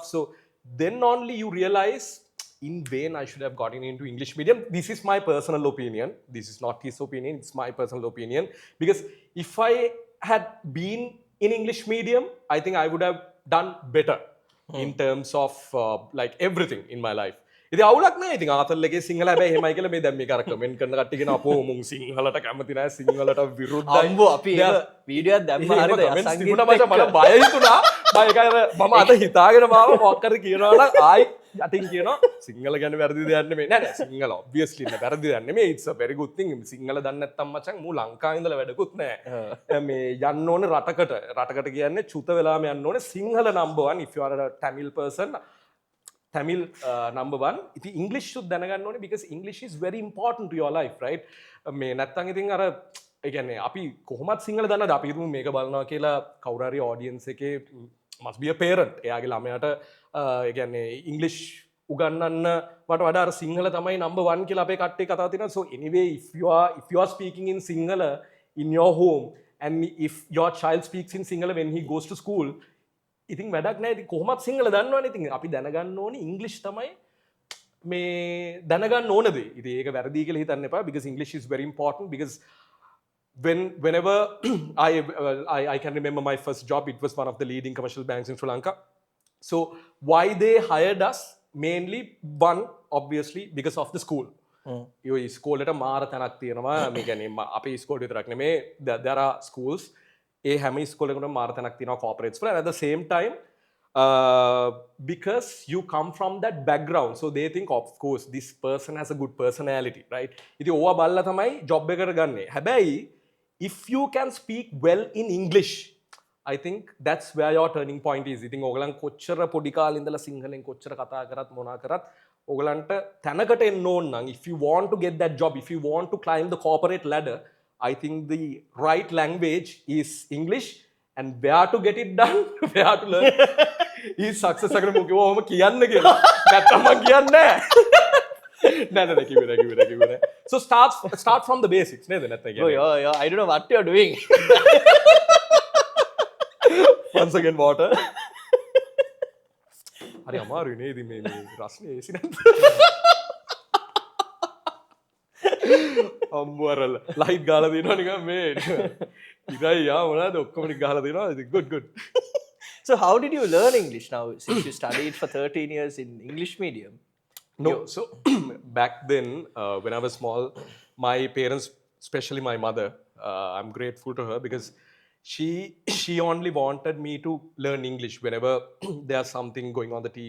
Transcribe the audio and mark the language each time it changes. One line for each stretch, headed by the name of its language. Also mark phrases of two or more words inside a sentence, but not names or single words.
English: So then only you realize in vain I should have gotten into English medium. This is my personal opinion. This is not his opinion. It's my personal opinion. Because if I had been in English medium, I think I would have done better in terms of like everything in my life.
Sinhala: ඉතින් අවුලක් නෑ. ඉතින් ආතල්ලගේ සිංහල හැබැයි එහෙමයි කියලා මේ දැන් මේක අර කමෙන්ට් කරන කට්ටිය කියන අපෝ මුන් සිංහලට කැමති නෑ සිංහලට විරුද්ධයි. අම්බෝ අපි ඒක වීඩියෝයක් දැම්ම හරිද සංගීත මට බය හිතුණා. බය එකයි අර මම අද හිතාගෙන මාව මොකක් හරි කියනවා නම් ආයි යටින් කියනවා සිංහල ගැන වැරදි දෙයක් නෙමෙයි. නෑ නෑ සිංහල
English: obviously
Sinhala: නෑ වැරදි දෙයක් නෙමෙයි.
English: it's a very good thing.
Sinhala: සිංහල දන්නේ නැත්තම් මචං මූ ලංකාවේ ඉඳලා වැඩකුත් නෑ. මේ යන්න ඕනේ රටකට කියන්නේ චුත වෙලාම යන්න ඕනේ සිංහල
English: number 1 if you are a Tamil person. Tamil number 1. ඉතින් English should
Sinhala: දැනගන්න ඕනේ
English: because English is very important to your life, right?
Sinhala: මේ නැත්තම් ඉතින් අර ඒ කියන්නේ අපි කොහොමත් සිංහල දන්නද අපි හිතමු මේක බලනවා කියලා කවුරු හරි audience එකේ
English: must be a parent.
Sinhala: එයාගේ ළමයාට ඒ කියන්නේ English උගන්වන්න වට වඩා අර සිංහල තමයි number 1 කියලා අපේ කට්ටිය කතා තියෙනවා.
English: So anyway if you are speaking in Sinhala in your home and if your child speaks in Sinhala when he goes to school,
Sinhala: ඉතින් වැඩක් නෑ. ඉතින් කොහොමත් සිංහල දන්නවනේ. ඉතින් අපි දැනගන්න ඕනේ ඉංග්‍රීසි තමයි මේ දැනගන්න ඕන දේ. ඉතින් ඒක වැරදි කියලා හිතන්න එපා
English: because English is very important because whenever I can remember my first job, it was one of the leading commercial banks in Sri Lanka. So why they hired us? Mainly one obviously because of the school.
Sinhala: ඒ ඉස්කෝලේට මාර තැනක් තියෙනවා. මේ කියන්නේ අපේ ඉස්කෝලේ විතරක් නෙමේ
English: there are schools
Sinhala: ඒ හැම ඉස්කෝලේකටම මාර තැනක් තියෙනවා corporates වල.
English: And at the same time because you come from that background, so they think of course this person has a good personality, right?
Sinhala: ඉතින් ඕවා බලලා තමයි job එකට ගන්නෙ.
English: හැබැයි if you can speak well in English, I think that's where your turning point is.
Sinhala: ඉතින් ඕගලන් කොච්චර පොඩි කාලේ ඉඳලා සිංහලෙන් කොච්චර කතා කරත් මොනා කරත් ඕගලන්ට තැනකට එන්න ඕන නම්
English: if you want to get that job, if you want to climb the corporate ladder, I think the right language is English, and where to get it done, where to learn is success
Sinhala: අගර මොකෝ ඔහම කියන්න කියලා. නැත්තම් මම කියන්නේ නෑ කිව්වේ.
English: So start from the basics
Sinhala: නේද නැත්නම් කියන්නේ.
English: yo I don't know what you are doing. Once again water.
Sinhala: හරි අමාරුයි නේද මේ රස්නේ ඒසි නැද්ද? අම්බුවරල ලයිට් ගාලා දෙනවා නිකන් මේ ඉරයි යා මොනවාද ඔක්කොම ටික ගාලා දෙනවා.
English: good. So how did you learn English now since you studied for 13 years in English medium? No, so back then when I was small, my parents, especially my mother, I'm grateful to her because she only wanted me to learn English whenever there's something going on the TV.